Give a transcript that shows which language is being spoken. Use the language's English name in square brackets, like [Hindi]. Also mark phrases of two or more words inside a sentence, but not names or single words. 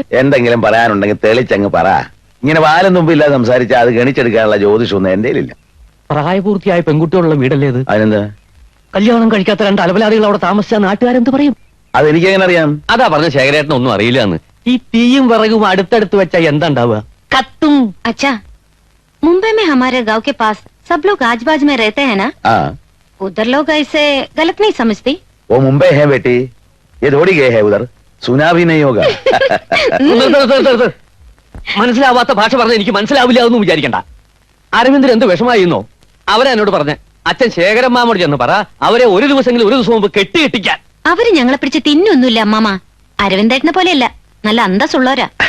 [Malayalam] എന്തെങ്കിലും പറയാനുണ്ടെങ്കിൽ തെളിച്ചങ്ങ് പറ. ഇങ്ങനെ വാലും തുമ്പില്ലാതെ സംസാരിച്ചാൽ അത് ഗണിച്ചെടുക്കാനുള്ള ജ്യോതിഷമൊന്നും എന്റെ ഇല്ല. പ്രായപൂർത്തിയായ പെൺകുട്ടികളുള്ള വീടല്ലേ ഇത്? അതിനെന്താ? കല്യാണം കഴിക്കാത്ത രണ്ട് അലവലാദികൾ അവിടെ താമസിച്ച നാട്ടുകാരെന്ത് പറയും? അതെനിക്കെങ്ങനെ അറിയാം? അതാ പറഞ്ഞ ശേഖരേട്ടന് ഒന്നും അറിയില്ലാന്ന്. ഈ തീയും വിറകും അടുത്തടുത്ത് വെച്ചാ എന്താ ഉണ്ടാവുക? കത്തും. [Hindi] अच्छा, मुंबई में हमारे गांव के पास सब लोग आजबाज में रहते हैं ना? उधर लोग ऐसे गलत नहीं समझती? वो मुंबई है बेटी, ये थोड़ी गए है उधर, सुना भी नहीं होगा. [Malayalam] മനസ്സിലാവാത്ത ഭാഷ പറഞ്ഞ എനിക്ക് മനസ്സിലാവില്ല എന്ന് വിചാരിക്കണ്ട. അരവിന്ദൻ എന്ത് വിഷമായിരുന്നോ? അവരെ എന്നോട് പറഞ്ഞ അച്ഛൻ ശേഖരൻ മാമോട് ചെന്ന് പറ, അവരെ ഒരു ദിവസമെങ്കിലും ഒരു ദിവസം മുമ്പ് കെട്ടിയിട്ടിക്കാൻ. അവര് ഞങ്ങളെ പിടിച്ച് തിന്നൊന്നുമില്ല അമ്മാമ. അരവിന്ദേട്ടനെ പോലെയല്ല, നല്ല അന്തസ്സുള്ളവരാ.